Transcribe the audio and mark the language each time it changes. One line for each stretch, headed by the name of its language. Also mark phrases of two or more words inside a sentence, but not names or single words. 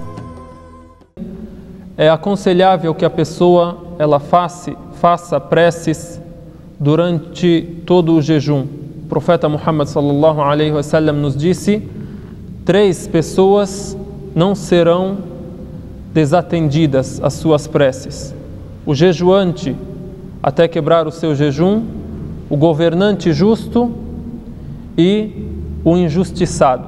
Portuguese: É aconselhável que a pessoa faça preces durante todo o jejum. O profeta Muhammad
Arabic: صلى الله عليه وسلم
Portuguese: nos disse: 3 pessoas não serão desatendidas as suas preces: o jejuante até quebrar o seu jejum, o governante justo e o injustiçado.